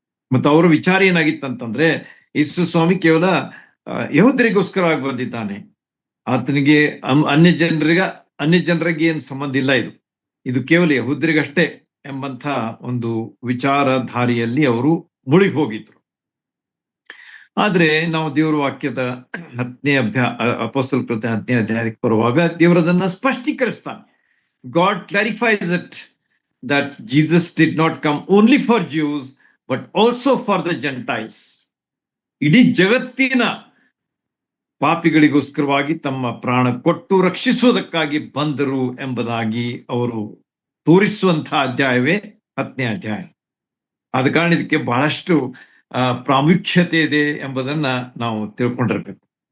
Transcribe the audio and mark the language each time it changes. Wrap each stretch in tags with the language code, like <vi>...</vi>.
<kn>ಮತ್ತು ಅವರ ವಿಚಾರ ಏನಾಗಿತ್ತಂತಂದ್ರೆ, ಯೇಸು ಸ್ವಾಮಿ ಕೇವಲ ಯಹೂದ್ಯರಿಗೋಸ್ಕರವಾಗಿ ಬಂದಿದ್ದಾನೆ, ಆತನಿಗೆ ಅನ್ಯ ಜನರಿಗೆ ಏನು ಸಂಬಂಧ ಇಲ್ಲ, ಇದು ಕೇವಲ ಯಹೂದ್ಯರಿಗಷ್ಟೇ ಎಂಬಂತ ಒಂದು ವಿಚಾರಧಾರಿಯಲ್ಲಿ ಅವರು ಮುಳುಗಿ ಹೋಗಿದ್ರು. ಆದ್ರೆ ನಾವು ದೇವರ ವಾಕ್ಯದ 10ನೇ ಅಪೊಸ್ತಲರ ಕೃತ್ಯ 10ನೇ ಅಧ್ಯಾಯಕ್ಕೆ ಬರುವಾಗ ದೇವರದನ್ನ ಸ್ಪಷ್ಟೀಕರಿಸ್ತಾನೆ.</kn> <en>God clarifies it that Jesus did not come only for Jews but also for the Gentiles.</en> <kn>ಇಡೀ ಜಗತ್ತಿನ ಪಾಪಿಗಳಿಗೋಸ್ಕರವಾಗಿ ತಮ್ಮ ಪ್ರಾಣ ಕೊಟ್ಟು ರಕ್ಷಿಸುವುದಕ್ಕಾಗಿ ಬಂದರು ಎಂಬುದಾಗಿ ಅವರು ತೋರಿಸುವಂತಹ ಅಧ್ಯಾಯವೇ 10ನೇ ಅಧ್ಯಾಯ. ಆದ ಕಾರಣ ಇದಕ್ಕೆ ಬಹಳಷ್ಟು ಪ್ರಾಮುಖ್ಯತೆ ಇದೆ ಎಂಬುದನ್ನ ನಾವು ತಿಳ್ಕೊಂಡಿರ್ಬೇಕು.</kn>